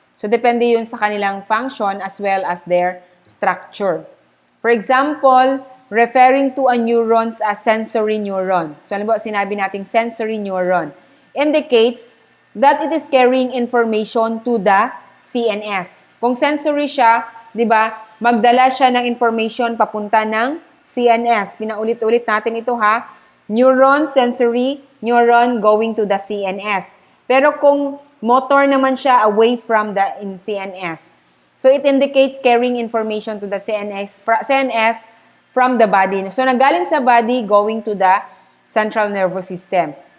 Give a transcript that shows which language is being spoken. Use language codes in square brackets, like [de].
[tl] So, depende yun sa kanilang function as well as their structure. [en] For example, referring to a neurons as sensory neuron. So, [tl] alam mo, sinabi nating [en] sensory neuron indicates that it is carrying information to the CNS. [tl] Kung sensory siya, di ba, magdala siya ng information papunta ng CNS. Pinaulit-ulit natin ito ha. [en] Neuron, sensory, neuron going to the CNS. [tl] Pero kung motor naman siya away from the CNS. [en] So it indicates carrying information to the CNS from the body. [tl] So nagaling sa body going to the central nervous system.